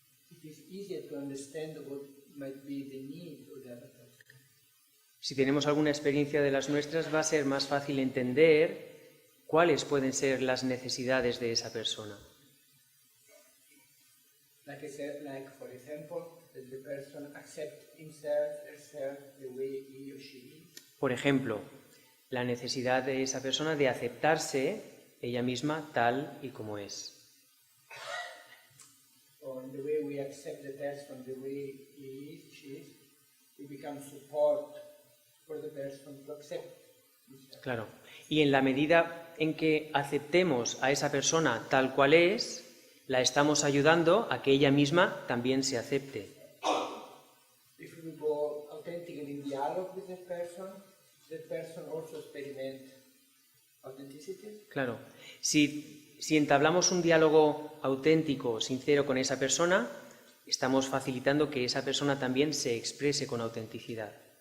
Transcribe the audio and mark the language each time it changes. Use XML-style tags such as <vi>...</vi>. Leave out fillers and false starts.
<en>It is easier to understand what might be the need of the other person.</en> <es>si tenemos alguna experiencia de las nuestras, va a ser más fácil entender cuáles pueden ser las necesidades de esa persona.</es> <en>Like for example, that the person accepts himself, herself, the way he or she is.</en> <es>Por ejemplo, la necesidad de esa persona de aceptarse ella misma tal y como es.</es> <en>Or in the way we accept the person, the way he is, she is, we become support for the person to accept himself.</en> <es>Claro. Y en la medida en que aceptemos a esa persona tal cual es, la estamos ayudando a que ella misma también se acepte.</es> <en>If we go authentically in dialogue with that person also experiments authenticity.</en> <es>Claro. Si entablamos un diálogo auténtico, sincero con esa persona, estamos facilitando que esa persona también se exprese con autenticidad.</es>